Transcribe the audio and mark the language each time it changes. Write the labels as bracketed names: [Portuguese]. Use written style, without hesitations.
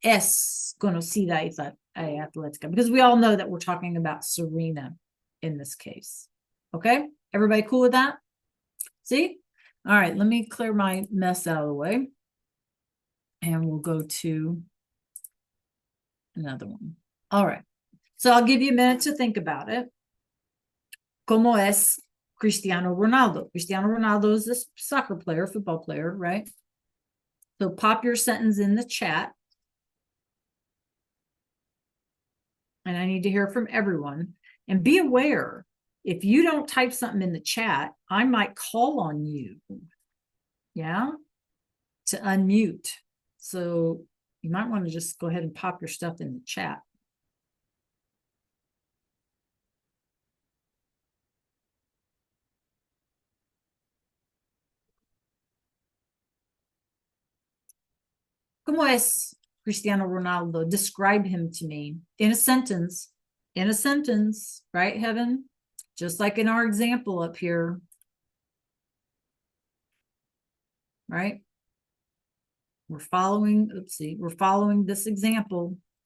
[Spanish] Es conocida atlética, [English] because we all know that we're talking about Serena in this case. Okay, everybody cool with that? See? All right, let me clear my mess out of the way. And we'll go to another one. All right, so I'll give you a minute to think about it. [Spanish] ¿Cómo es Cristiano Ronaldo? [English] Cristiano Ronaldo is this soccer player, football player, right? So pop your sentence in the chat. And I need to hear from everyone. And be aware, if you don't type something in the chat, I might call on you, yeah, to unmute. So you might want to just go ahead and pop your stuff in the chat. [Spanish] ¿Cómo es Cristiano Ronaldo? [English] Describe him to me in a sentence. In a sentence, right, Heaven? Just like in our example up here. Right? We're following, oopsie, we're following this example.